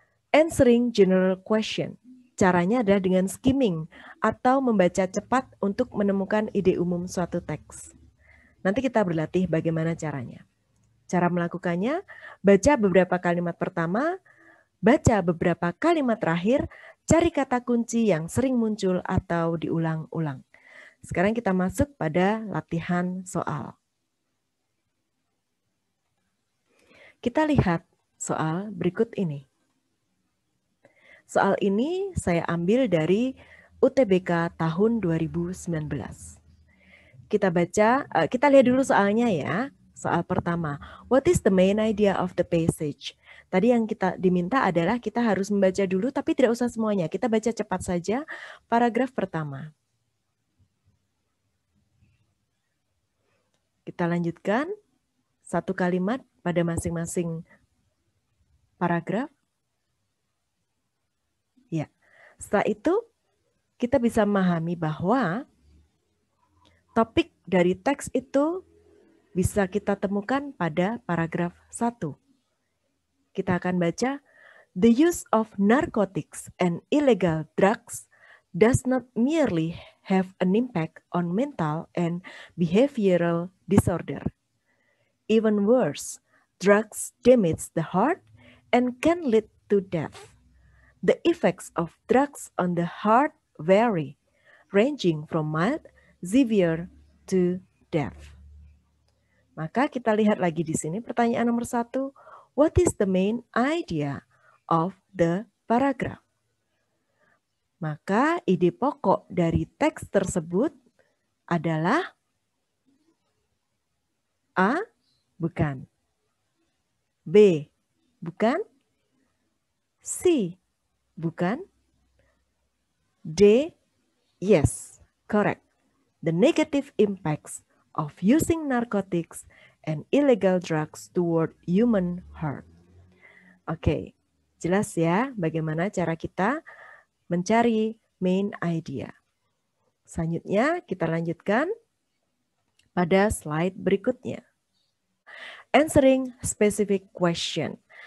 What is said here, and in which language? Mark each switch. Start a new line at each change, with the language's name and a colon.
English: Answering general question.
Indonesian: Caranya adalah dengan skimming atau membaca cepat untuk menemukan ide umum suatu teks. Nanti kita berlatih bagaimana caranya. Cara melakukannya, baca beberapa kalimat pertama, baca beberapa kalimat terakhir, cari kata kunci yang sering muncul atau diulang-ulang. Sekarang kita masuk pada latihan soal. Kita lihat soal berikut ini. Soal ini saya ambil dari UTBK tahun 2019. Kita lihat dulu soalnya ya. Soal pertama,
English: what is the main idea of the passage?
Indonesian: Tadi yang kita diminta adalah kita harus membaca dulu tapi tidak usah semuanya. Kita baca cepat saja paragraf pertama. Kita lanjutkan satu kalimat pada masing-masing paragraf. Ya, setelah itu kita bisa memahami bahwa topik dari teks itu bisa kita temukan pada paragraf 1. Kita akan baca,
English: the use of narcotics and illegal drugs does not merely have an impact on mental and behavioral disorder. Even worse, drugs damage the heart and can lead to death. The effects of drugs on the heart vary, ranging from mild, severe, to death.
Indonesian: Maka kita lihat lagi di sini pertanyaan nomor 1.
English: What is the main idea of the paragraph?
Indonesian: Maka ide pokok dari teks tersebut adalah A, bukan. B, bukan. C, bukan.
English: D, yes, correct. The negative impacts of using narcotics and illegal drugs toward human heart.
Indonesian: Oke, jelas ya bagaimana cara kita mencari
English: main idea.
Indonesian: Selanjutnya kita lanjutkan pada slide berikutnya.
English: Answering specific question.